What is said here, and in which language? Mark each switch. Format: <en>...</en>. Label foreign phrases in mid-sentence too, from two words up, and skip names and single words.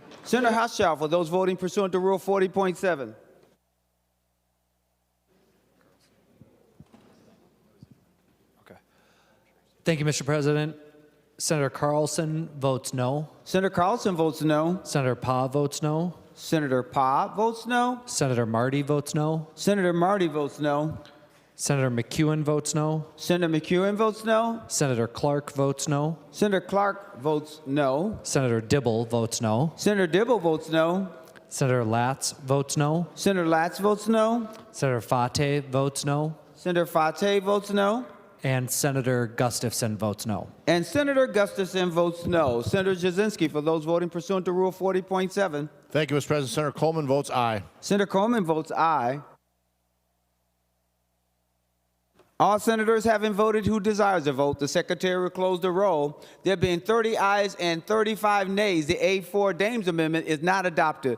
<en>Senator Hushaw, for those voting pursuant to Rule 40.7. Thank you, Mr. President. Senator Carlson votes no. Senator Carlson votes no. Senator Pa votes no. Senator Pa votes no. Senator Marty votes no. Senator Marty votes no. Senator McEwen votes no. Senator McEwen votes no. Senator Clark votes no. Senator Clark votes no. Senator Dibble votes no. Senator Dibble votes no. Senator Latz votes no. Senator Latz votes no. Senator Fate votes no. Senator Fate votes no. And Senator Gustafson votes no. And Senator Gustafson votes no. Senator Jasinski, for those voting pursuant to Rule 40.7. Thank you, Mr. President. Senator Coleman votes aye. Senator Coleman votes aye. All senators having voted who desires to vote, the secretary will close the roll. There being 30 ayes and 35 nays, the A4 Dames Amendment is not adopted.</en>